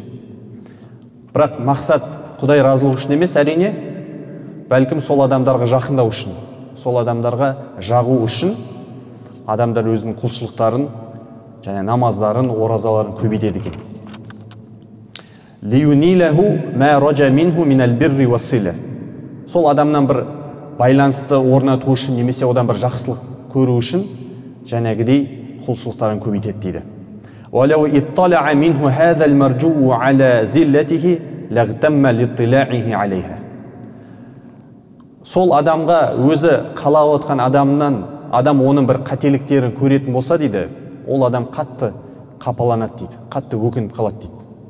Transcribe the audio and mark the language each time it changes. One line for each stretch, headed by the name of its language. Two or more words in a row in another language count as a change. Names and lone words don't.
Kazakh: Бірақ мақсат Құдай разылығы үшін емес, әрине, бәлкім сол адамдарға жақындау үшін, сол адамдарға жағу үшін адамдар өзінің құлшылықтарын, және намаздарын, оразаларын көбейтеді екен.
Arabic: لينيله ما رجا منه من البر والصلة.
Kazakh: Сол адамнан бір байланысты орнату үшін, немесе одан бір жақсылық көру үшін, жәнегідей құлшылықтарын көбейтеді дейді.
Arabic: ولو اطلع منه هذا المرجو على زلته لاغتم لاطلاعه عليها.
Kazakh: Сол адамға өзі қалап отқан адам оның бір қателіктерін көретін болса дейді, ол адам қатты қапаланады дейді, қатты өкініп қалады дейді.